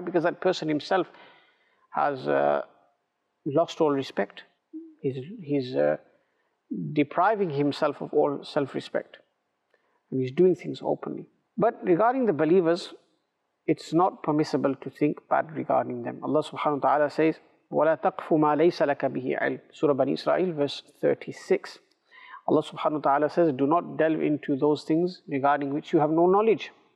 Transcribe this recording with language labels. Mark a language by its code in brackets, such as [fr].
[en] Because that person himself has lost all respect. He's depriving himself of all self-respect, and he's doing things openly. But regarding the believers, it's not permissible to think bad regarding them. [ar] Allah subhanahu wa ta'ala says, وَلَا تَقْفُ مَا لَيْسَ لَكَ بِهِ عِلْمٍ. [en] Surah Bani Israel, verse 36. Allah subhanahu wa ta'ala says, do not delve into those things regarding which you have no knowledge.